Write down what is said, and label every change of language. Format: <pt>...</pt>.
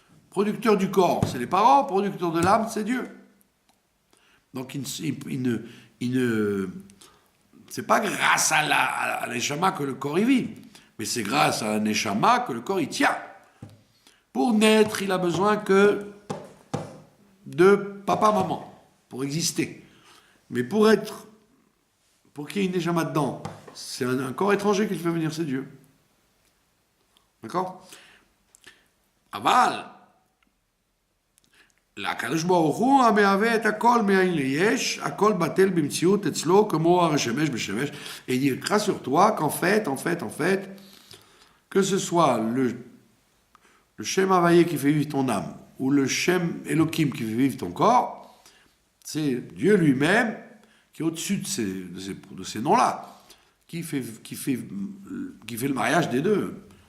<fr>Producteur du corps, c'est les parents, producteur de l'âme, c'est Dieu. Donc il ne c'est pas grâce à la neshama que le corps y vit, mais c'est grâce à la neshama que le corps y tient. Pour naître, il a besoin que de papa-maman, pour exister. Mais pour qu'il y ait une neshama dedans, c'est un corps étranger qui le fait venir, c'est Dieu. D'accord?</fr> <he>Aval, הקדוש ברוך הוא המהווה את הכל מאין ליש, הכל בטל במציאות אצלו כמו הר השמש בשמש.</he> <fr>Et il dit, rassure-toi qu'en fait, que ce soit le Shem Havaye qui fait vivre ton âme, ou le Shem Elohim qui fait vivre ton corps, c'est Dieu lui-même qui est au-dessus de ces noms-là, qui fait le mariage des deux.</fr>